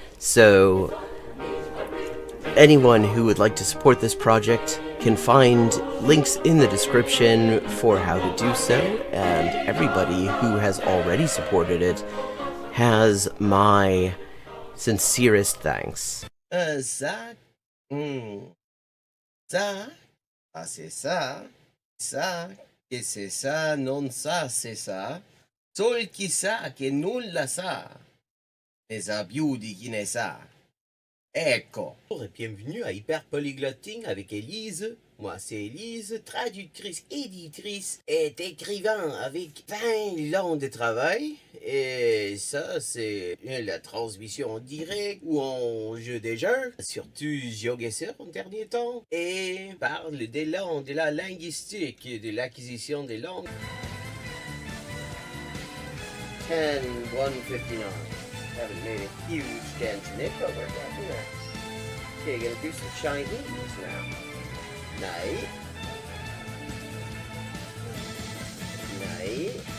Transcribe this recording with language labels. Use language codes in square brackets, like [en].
[en] So anyone who would like to support this project can find links in the description for how to do so, and everybody who has already supported it has my sincerest thanks. [fr] Ça, c'est ça, que c'est ça, [it] non ça, c'est ça, sol chi sa che nulla sa, ne sa più di chi ne sa. Ecco. [fr] Bonjour et bienvenue à Hyper Polyglotting avec Élise. Moi c'est Élise, traductrice, éditrice et écrivain avec 20 ans de travail. Et ça c'est la transmission en direct ou en jeu des jeux, surtout GeoGuessr en dernier temps. Et parle des langues, de la linguistique, de l'acquisition des langues. 10-159. [en] Haven't made a huge dent in it, but we're getting there. Okay, gonna do some Chinese now. [sv] Nej.